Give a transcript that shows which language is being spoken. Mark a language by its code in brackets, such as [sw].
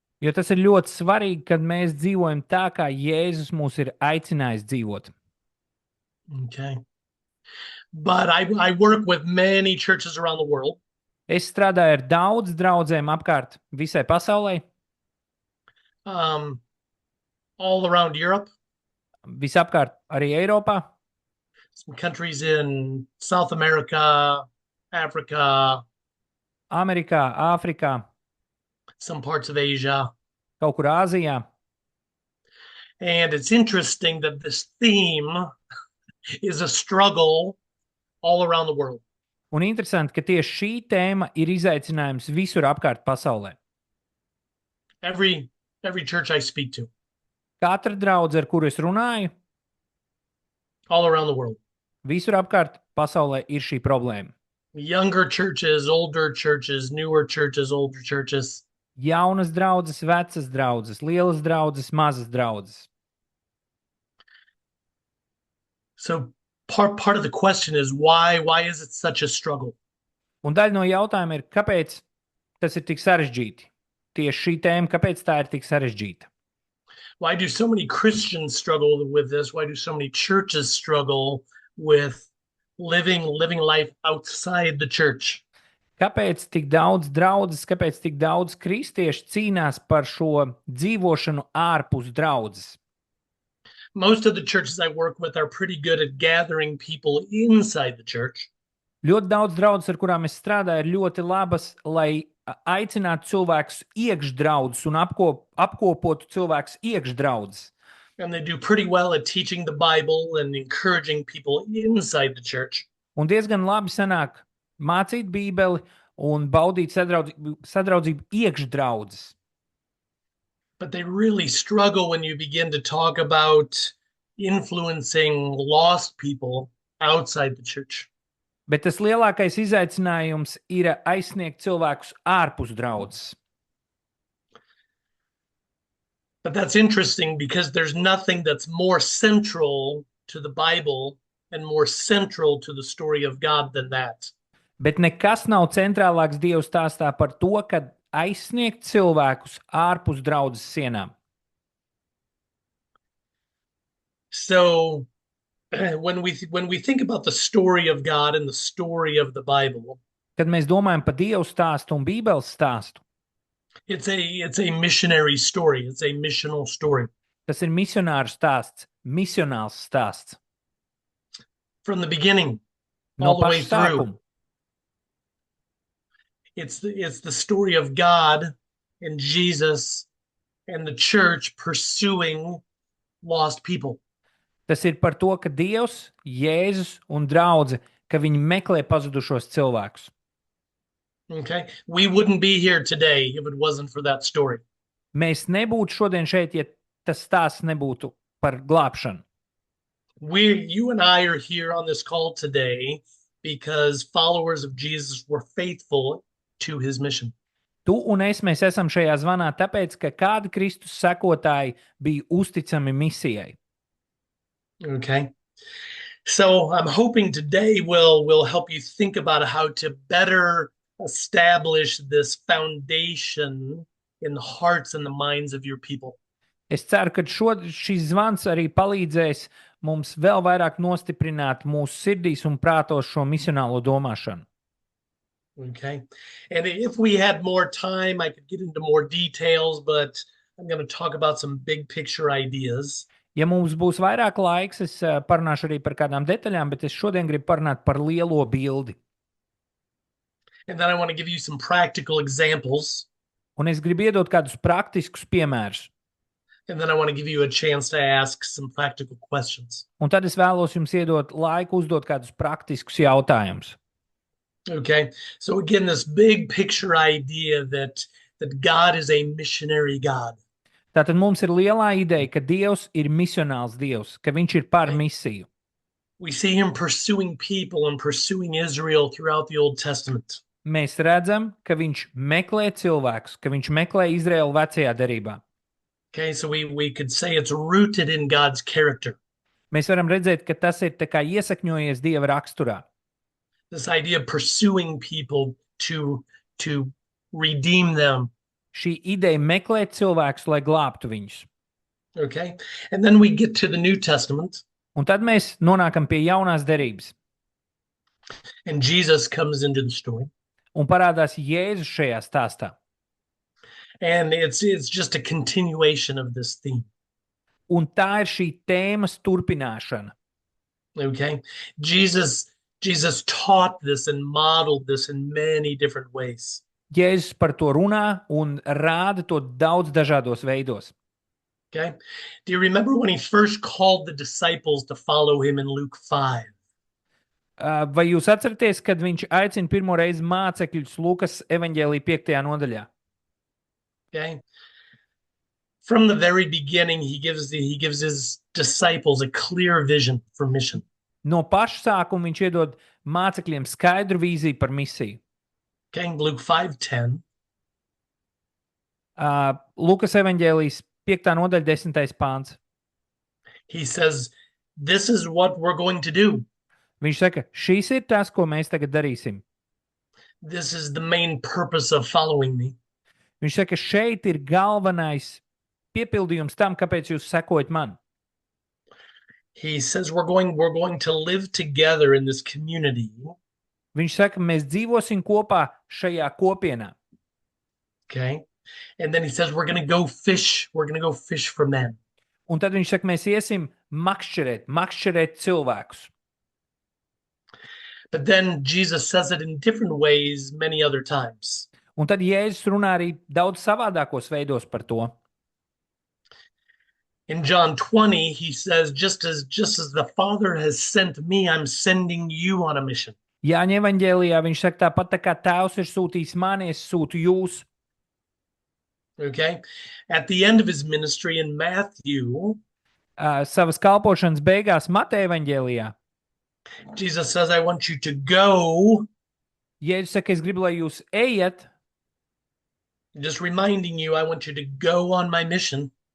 [lv] Jo tas ir ļoti svarīgi, kad mēs dzīvojam tā, kā Jēzus mūs ir aicinājis dzīvot. [en] Okay. But I work with many churches around the world. [lv] Es strādāju ar daudz draudzēm apkārt visai pasaulē. [en] All around Europe. [lv] Visapkārt arī Eiropā. [en] Some countries in South America, Africa. [lv] Amerikā, Āfrikā. [en] Some parts of Asia. [lv] Kaut kur Āzijā. [en] And it's interesting that this theme is a struggle all around the world. [lv] Un interesanti, ka tieši šī tēma ir izaicinājums visur apkārt pasaulē. [en] Every church I speak to, [lv] Katra draudze, ar kuru es runāju, [en] all around the world. [lv] visur apkārt pasaulē ir šī problēma. [en] Younger churches, older churches, newer churches, older churches. [lv] Jaunas draudzes, vecas draudzes, lielas draudzes, mazas draudzes. [en] So part of the question is why is it such a struggle? [lv] Un daļa no jautājuma ir, kāpēc tas ir tik sarežģīti? Tieši šī tēma, kāpēc tā ir tik sarežģīta? [en] Why do so many Christians struggle with this? Why do so many churches struggle with living life outside the church? [lv] Kāpēc tik daudz draudzes, kāpēc tik daudz kristiešu cīnās par šo dzīvošanu ārpus draudzes? [en] Most of the churches I work with are pretty good at gathering people inside the church. [lv] Ļoti daudz draudzes, ar kurām es strādāju, ir ļoti labas, lai aicinātu cilvēkus iekš draudzes un apkopotu cilvēkus iekš draudzes. [en] And they do pretty well at teaching the Bible and encouraging people inside the church. [lv] Un diezgan labi sanāk mācīt Bībeli un baudīt sadraudzību iekš draudzes. [en] But they really struggle when you begin to talk about influencing lost people outside the church. [lv] Bet tas lielākais izaicinājums ir aizsniegt cilvēkus ārpus draudzes. [en] But that's interesting because there's nothing that's more central to the Bible and more central to the story of God than that. [lv] Bet nekas nav centrālāks Dieva stāstā par to, ka aizsniegt cilvēkus ārpus draudzes sienām. [en] So when we think about the story of God and the story of the Bible, [lv] Kad mēs domājam par Dieva stāstu un Bībeles stāstu, [en] it's a missionary story. It's a missional story. [lv] tas ir misionāru stāsts, misionāls stāsts. [en] From the beginning, [lv] No [en] all the way [lv] paša [en] through. [lv] sākuma. [en] It's the story of God and Jesus and the church pursuing lost people. [lv] Tas ir par to, ka Dievs, Jēzus un draudze, ka viņi meklē pazudušos cilvēkus. [en] Okay, we wouldn't be here today if it wasn't for that story. [lv] Mēs nebūtu šodien šeit, ja tas stāsts nebūtu par glābšanu. [en] You and I are here on this call today because followers of Jesus were faithful to his mission. [lv] Tu un es, mēs esam šajā zvanā tāpēc, ka kādi Kristus sekotāji bija uzticami misijai. [en] Okay, so I'm hoping today will help you think about how to better establish this foundation in the hearts and the minds of your people. [lv] Es ceru, ka šis zvans arī palīdzēs mums vēl vairāk nostiprināt mūsu sirdīs un prātos šo misionālo domāšanu. [en] Okay, and if we had more time, I could get into more details, but I'm going to talk about some big picture ideas. [lv] Ja mums būs vairāk laiks, es parunāšu arī par kādām detaļām, bet es šodien gribu parunāt par lielo bildi. [en] And then I want to give you some practical examples. [lv] Un es gribu iedot kādus praktiskus piemērus. [en] And then I want to give you a chance to ask some practical questions. [lv] Un tad es vēlos jums iedot laiku uzdot kādus praktiskus jautājumus. [en] Okay, so again, this big picture idea that God is a missionary God. [lv] Tātad mums ir lielā ideja, ka Dievs ir misionāls Dievs, ka viņš ir par misiju. [en] We see him pursuing people and pursuing Israel throughout the Old Testament. [lv] Mēs redzam, ka viņš meklē cilvēkus, ka viņš meklē Izraēlu vecajā derībā. [en] Okay, so we could say it's rooted in God's character. [lv] Mēs varam redzēt, ka tas ir tā kā iesakņojies Dieva raksturā. [en] This idea of pursuing people to redeem them. [lv] Šī ideja meklēt cilvēkus, lai glābtu viņus. [en] Okay, and then we get to the New Testament. [lv] Un tad mēs nonākam pie jaunās derības. [en] And Jesus comes into the story. [lv] Un parādās Jēzus šajā stāstā. [en] And it's just a continuation of this theme. [lv] Un tā ir šī tēmas turpināšana. [en] Okay, Jesus taught this and modeled this in many different ways. [lv] Jēzus par to runā un rāda to daudz dažādos veidos. [en] Okay. Do you remember when he first called the disciples to follow him in Luke 5? [lv] Vai jūs atceraties, kad viņš aicina pirmo reizi mācekļus Lukas evaņģēlī 5. nodaļā? [en] Okay. From the very beginning, he gives his disciples a clear vision for mission. [lv] No paša sākuma viņš iedod mācekļiem skaidru vīziju par misiju. [en] Okay. Luke 5:10. [lv] Lukas evaņģēlijas 5. nodaļa 10. pāns. [en] He says, this is what we're going to do. [lv] Viņš saka, šīs ir tas, ko mēs tagad darīsim. [en] This is the main purpose of following me. [lv] Viņš saka, šeit ir galvenais piepildījums tam, kāpēc jūs sekojat man. [en] He says we're going to live together in this community. [lv] Viņš saka, mēs dzīvosim kopā šajā kopienā. [en] Okay. And then he says we're going to go fish. We're going to go fish for men. [lv] Un tad viņš saka, mēs iesim makšķerēt cilvēkus. [en] But then Jesus says it in different ways many other times. [lv] Un tad Jēzus runā arī daudz savādākos veidos par to. [en] In John 20, he says, just as the Father has sent me, I'm sending you on a mission. [lv] Jāņa evaņģēlijā viņš saka, tāpat tā kā Tēvs ir sūtījis mani, es sūtu jūs. [en] Okay. At the end of his ministry in Matthew, [lv] Savas kalpošanas beigās Mateja evaņģēlijā [en] Jesus says, I want you to go. [lv] Jēzus saka, es gribu, lai jūs ejat. [en] Just reminding you, I want you to go on my mission.